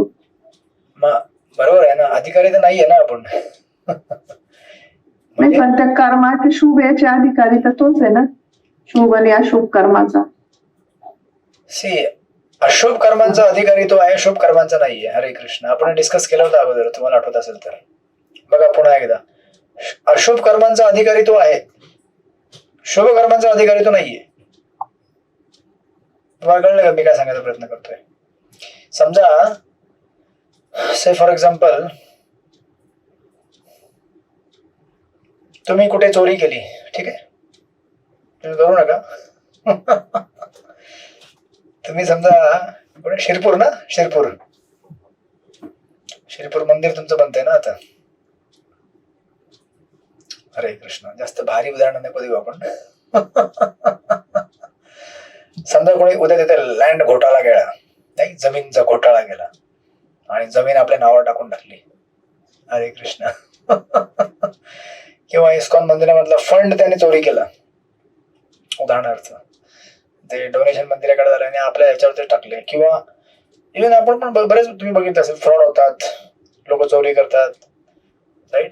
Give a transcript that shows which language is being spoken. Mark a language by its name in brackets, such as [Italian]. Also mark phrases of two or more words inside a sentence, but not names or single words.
[Marathi] मग बरोबर आहे ना, अधिकारी तर नाहीये ना आपण. नाही म्हणजे पण त्या कर्माचे शुभ याचे अधिकारी तर तोच आहे ना, शुभ आणि अशुभ कर्माचा. सी अशुभ कर्मांचा अधिकारी तो आहे, शुभ कर्मांचा नाहीये. [Sanskrit] हरे कृष्ण, [Marathi] आपण डिस्कस केलं होतं अगोदर, तुम्हाला आठवत असेल तर बघा पुन्हा एकदा. अशुभ कर्मांचा अधिकारी तो आहे, शुभ कर्मांचा अधिकारी तो नाहीये. तुम्हाला कळलं का मी काय सांगायचा प्रयत्न करतोय? समजा [English] say for example [Marathi] तुम्ही कुठे चोरी केली, ठीक आहे, तुम्ही करू नका. तुम्ही समजा कुठे शिरपूर ना, शिरपूर मंदिर तुमचं बनतंय ना आता. [Sanskrit] हरे कृष्ण, [Marathi] जास्त भारी उदाहरण नको देऊ आपण. समजा कोणी उद्या तिथे लँड घोटाळा गेला, नाही जमीनचा घोटाळा गेला आणि जमीन आपल्या नावावर टाकून टाकली. [Sanskrit] हरे कृष्ण. [Marathi] किंवा इस्कॉन मंदिरामधला फंड त्याने चोरी केला, उदाहरणार्थ ते डोनेशन मंदिराकडे झालं आणि आपल्या ह्याच्यावरती टाकले. किंवा इव्हन आपण पण बरेच तुम्ही बघितलं असेल, फ्रॉड होतात, लोक चोरी करतात, राईट.